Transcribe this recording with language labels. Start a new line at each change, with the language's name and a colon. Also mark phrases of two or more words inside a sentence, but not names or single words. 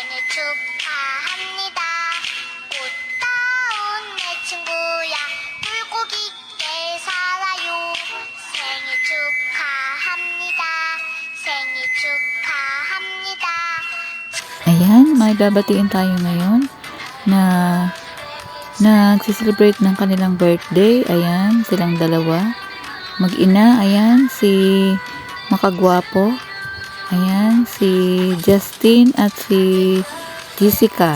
Korean: 축하합니다. 꽃다운 내 친구야 굴곡 있게 살아요. 생일 축하합니다. 생일 축하합니다.
Filipino: Ayan, may babatiin tayo ngayon na nagsiselebrate ng kanilang birthday. Ayan, silang dalawa. Mag-ina, ayan, si Makagwapo. Ayan, si Justin at si Jessica.